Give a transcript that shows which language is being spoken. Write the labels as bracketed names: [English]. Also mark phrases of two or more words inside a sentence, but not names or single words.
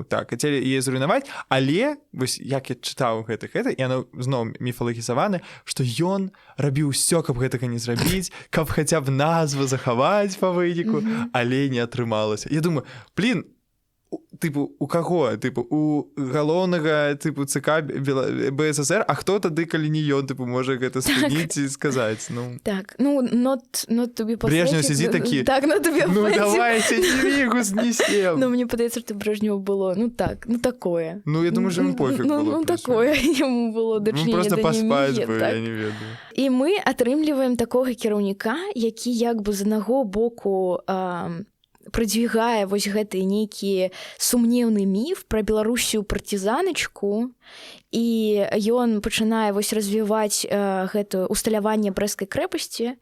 [Belarusian] Так, хацелі яе зруйнаваць, але, вось як я чытаў гэта, і яно зноў міфалагізавана, што ён рабіў усё, каб гэтага не зрабіць, каб хаця б назву захаваць па выніку, але не атрымалася. Я думаю, у каго? У галоўнага ЦК БССР, а хто тады, калі не ён, можа гэта спыніць і сказаць? Так, [English] not to be pathetic. [Belarusian] Брежнев сидзі такі, [English] not to be pathetic. [Belarusian] Давайте, Нямігу знесем. Мне падаецца, што Брежневу было, такое. Я думаю, што ему пофіг было. Такое, яму было дачнее да Нямігі. Просто паспаць бы, я не ведаю. І мы атрымліваем такога кіраўніка, які з аднаго боку прадвігае вось гэты нейкі сумнеўны міф пра Беларусію партызаначку, і ён пачынае вось развіваць гэтае усталяванне Брэсцкай крэпасці.